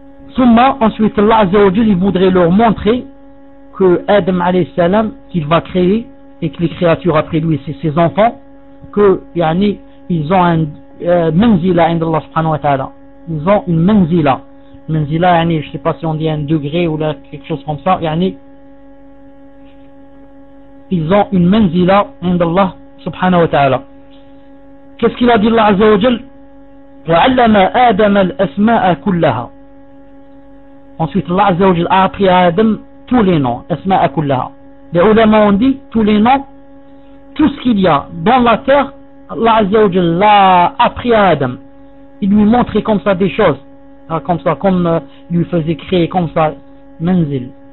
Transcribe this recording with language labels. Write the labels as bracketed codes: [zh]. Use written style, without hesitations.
[fr] Summa, ensuite, Allah Azza wa Jalla, il voudrait leur montrer que Adam alayhi salam, qu'il va créer, et que les créatures après lui, c'est ses enfants, que, yani, ils ont un manzila, indallah subhanahu wa ta'ala. Ils ont une manzila. منزلة يعني je sais pas si on dit un degré ou là quelque chose comme ça يعني ils ont une منزلة [ar] عند الله سبحانه وتعالى. [fr] Qu'est-ce qu'il a dit [ar] الله عز وجل؟ وعلم آدم الأسماء كلها. [fr] Ensuite الله عز وجل a appris à Adam tous les noms, أسماء كلها. Les ulama ont dit tous les noms, tout ce qu'il y a dans la terre, Allah Azza wa Jalla l'a appris à Adam. Il lui montrait comme ça des choses, comme ça, comme il lui faisait créer comme ça, manzil.